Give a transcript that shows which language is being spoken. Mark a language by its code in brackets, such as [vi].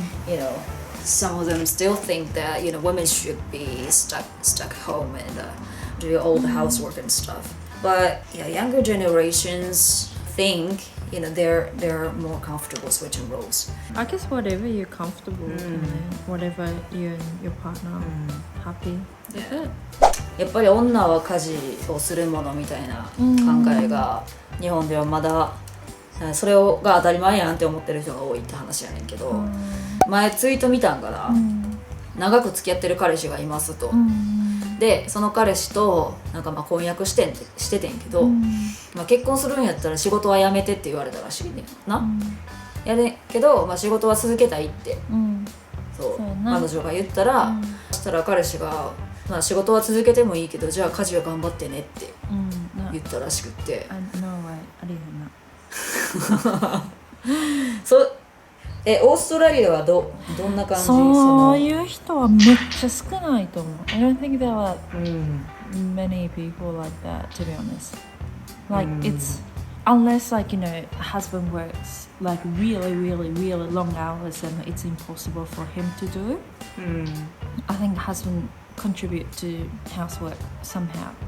[en] Like some of them still think that women should be stuck home and do all the housework and stuff. But yeah, younger generations think they're more comfortable switching roles. I guess whatever you're comfortable and then whatever you and your partner are happy with it. [ja] やっぱり女は家事をするものみたいな考えが日本ではまだそれが当たり前やんって思ってる人が多いって話やねんけど、前ツイート見たんかな、長く付き合ってる彼氏がいますと、でその彼氏となんか婚約しててんけど、結婚するんやったら仕事はやめてって言われたらしいねんな、やねんけど、仕事は続けたいって、そう彼女が言ったら、そしたら彼氏が仕事は続けてもいいけどじゃあ家事は頑張ってねって言ったらしくって、 [en] No way, [ja] ありえへんな。オーストラリアはどんな感じ？そういう人はめっちゃ少ないと思う。 [en] I don't think there are many people like that, to be honest. Like it's unless husband works like really long hours and it's impossible for him to do. I think husband contribute to housework somehow.